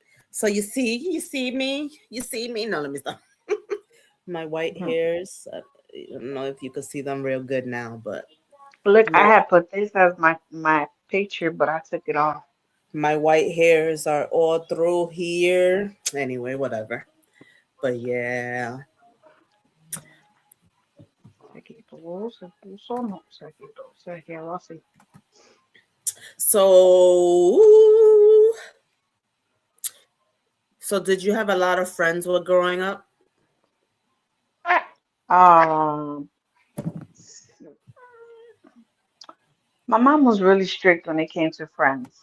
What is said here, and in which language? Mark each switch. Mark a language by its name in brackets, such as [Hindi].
[English] So you see me. No, let me stop. My white Mhm. hairs. I don't know if you can see them real good now, but Look, I had put this as my picture, but I took it off. my white hairs are all through here. Anyway, whatever. But yeah. [Spanish] Se quitó, se puso, no, se quitó, se quedó así. [English] So did you have a lot of friends while growing up? Um, my mom was really strict when it came to friends.